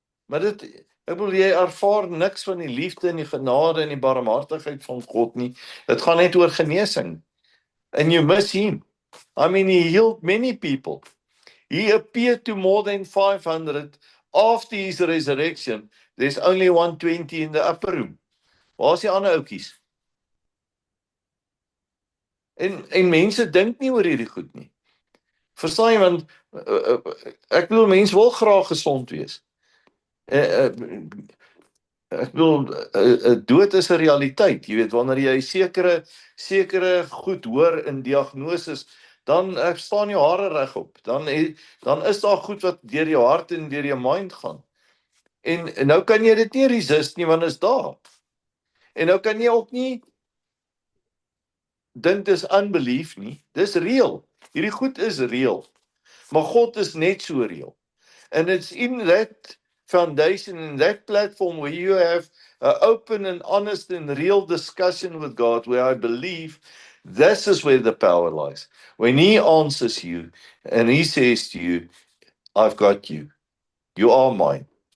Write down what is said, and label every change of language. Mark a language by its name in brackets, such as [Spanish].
[Afrikaans] Maar ek bedoel, jy ervaar niks van die liefde en die genade en die barmhartigheid van God nie. Dit gaan net oor genesing. [English] And you miss Him. I mean, He healed many people. He appeared to more than 500 after His resurrection. There's only 120 in the upper room. [Afrikaans] Waar is die ander oukies? En mense dink nie oor hierdie goed nie. Verstaan jy, want ek bedoel, mense wil graag gesond wees. Ek bedoel, dood is 'n realiteit. Jy weet, wanneer jy sekere goed hoor in diagnoses, dan staan jou hare regop. Dan is daar goed wat deur jou hart en deur jou mind gaan. En nou kan jy dit nie resist nie, want dit is daar. En nou kan jy ook nie dink dis unbelief nie. Dis reël. Hierdie goed is reël. Maar God is net so reël. [English] And it's in that foundation, in that platform where you have an open and honest and real discussion with God, where I believe this is where the power lies. When He answers you and He says to you, I've got you. You are mine.